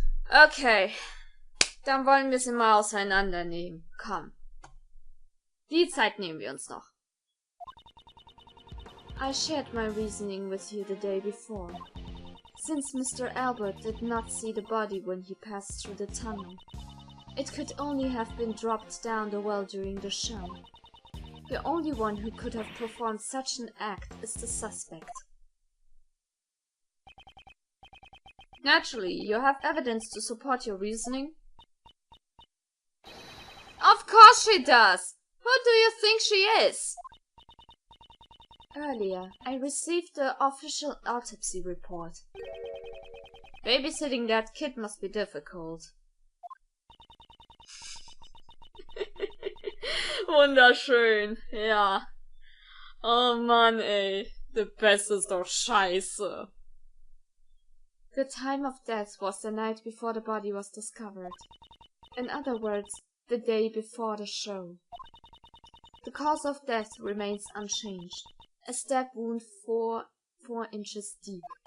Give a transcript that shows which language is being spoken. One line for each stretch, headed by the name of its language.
German: Okay, dann wollen wir sie mal auseinandernehmen. Komm. Die Zeit nehmen wir uns noch.
English: I shared my reasoning with you the day before. Since Mr. Albert did not see the body when he passed through the tunnel, it could only have been dropped down the well during the show. The only one who could have performed such an act is the suspect. Naturally, you have evidence to support your reasoning. Of course she does! Who do you think she is? Earlier, I received the official autopsy report. Babysitting that kid must be difficult.
German: Wunderschön, ja. Oh Mann, ey. Der Beste ist doch scheiße.
English: The time of death was the night before the body was discovered. In other words, the day before the show. The cause of death remains unchanged. A stab wound 4 inches deep.